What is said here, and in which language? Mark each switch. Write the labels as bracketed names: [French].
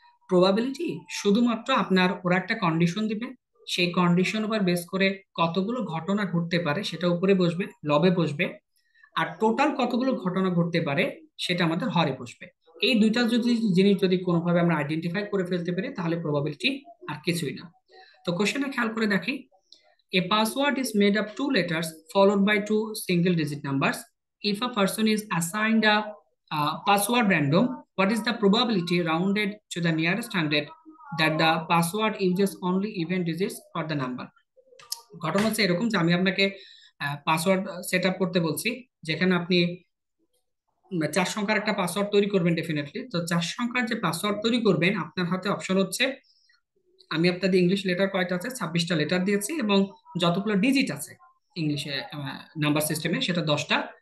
[Bangla] Probability শুধুমাত্র আপনার ওরা একটা কন্ডিশন দিবে, সেই কন্ডিশন উপর বেস করে কতগুলো ঘটনা ঘটতে পারে সেটা উপরে বসবে, লবে বসবে। আর টোটাল কতগুলো ঘটনা ঘটতে পারে সেটা আমাদের হরে বসবে। এই দুইটা যদি জিনিস যদি কোনোভাবে আমরা আইডেন্টিফাই করে ফেলতে পারি তাহলে প্রবাবিলিটি আর কিছুই না। তো কোশ্চেনে খেয়াল করে দেখি, [English] a password is made up two letters followed by two single digit numbers. If a person is assigned a password random, what is the probability rounded to the nearest hundred that the password uses only even digits for the number? [Bangla] ঘটনা হচ্ছে এরকম যে আমি আপনাকে password set up করতে বলছি, যেখানে আপনি 4 সংখ্যার একটা পাসওয়ার্ড তৈরি করবেন ডেফিনেটলি। তো 4 সংখ্যার যে পাসওয়ার্ড তৈরি করবেন, আপনার হাতে অপশন হচ্ছে, আমি আপনাদের ইংলিশ লেটার কয়টা আছে, 26টা লেটার দিয়েছি, এবং যতগুলো ডিজিট আছে ইংলিশে নাম্বার সিস্টেমে সেটা 10টা।